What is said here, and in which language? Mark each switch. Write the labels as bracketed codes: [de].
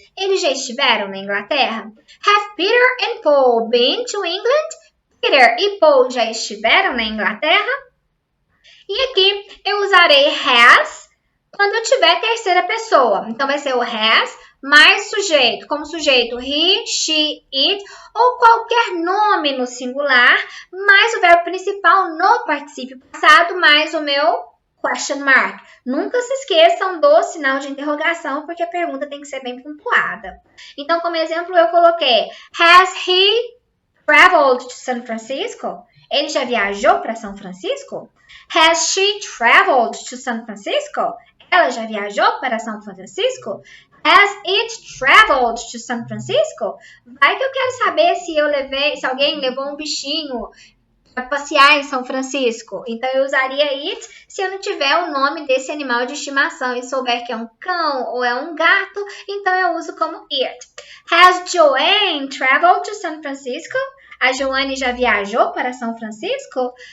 [pt] Eles já estiveram na Inglaterra? [en] Have Peter and Paul been to England? [pt] Peter e Paul já estiveram na Inglaterra? E aqui eu usarei has quando eu tiver terceira pessoa. Então vai ser o has mais sujeito, como sujeito he, she, it ou qualquer nome no singular, mais o verbo principal no particípio passado, mais o meu question mark. Nunca se esqueçam do sinal de interrogação, porque a pergunta tem que ser bem pontuada. Então, como exemplo, eu coloquei [en] Has he traveled to San Francisco? [pt] Ele já viajou para São Francisco? [en] Has she traveled to San Francisco? [pt] Ela já viajou para São Francisco? [en] Has it traveled to San Francisco? [pt] Vai que eu quero saber se alguém levou um bichinho para passear em São Francisco. Então eu usaria it se eu não tiver o nome desse animal de estimação e souber que é um cão ou é um gato, então eu uso como it. [en] Has Joanne traveled to San Francisco? [pt] A Joanne já viajou para São Francisco?